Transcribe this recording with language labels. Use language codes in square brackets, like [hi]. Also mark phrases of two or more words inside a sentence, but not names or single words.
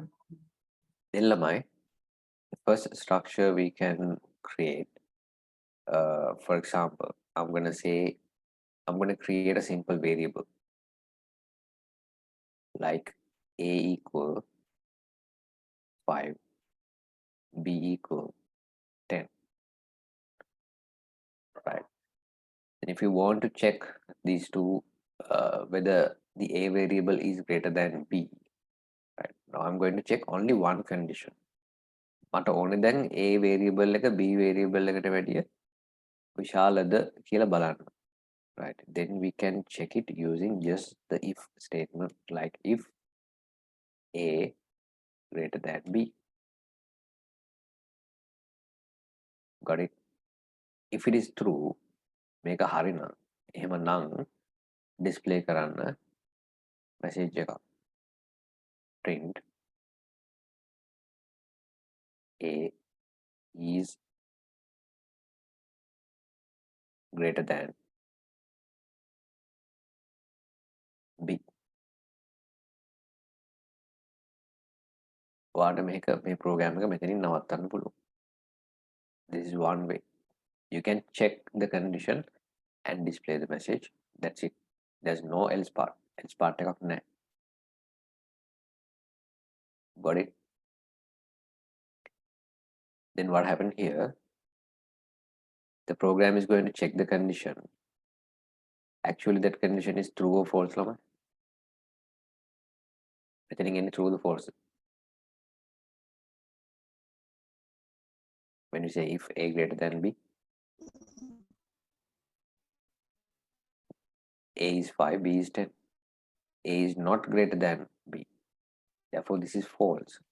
[en] The first structure we can create, for example, I'm going to create a simple variable like a equal 5, b equal 10, right? And if you want to check these two, whether the a variable is greater than b, right? Now I'm going to check only one condition. [si] මට ඕනේ දැන් a variable එක b variable එකට වැඩිය විශාලද කියලා බලන්න, [en] right? Then we can check it using just the if statement, like if a greater than b. Got it? If it is true, [si] මේක හරිනම් එහෙමනම් display කරන්න message එකක් [en] print a is greater than b. [si] ඔයාට මේ program එක මෙතනින් නවත්තන්න පුළුවන්. [en] This is one way. You can check the condition and display the message. That's it. There's no else part. Else part [si] එකක් නැහැ. [en] Got it? Then what happened here? The program is going to check the condition. Actually, that condition is true or false. [si] මෙතනින් එන්නේ [en] true or false. When you say if a greater than b, a is 5, b is 10. A is not greater than b. Therefore, this is false.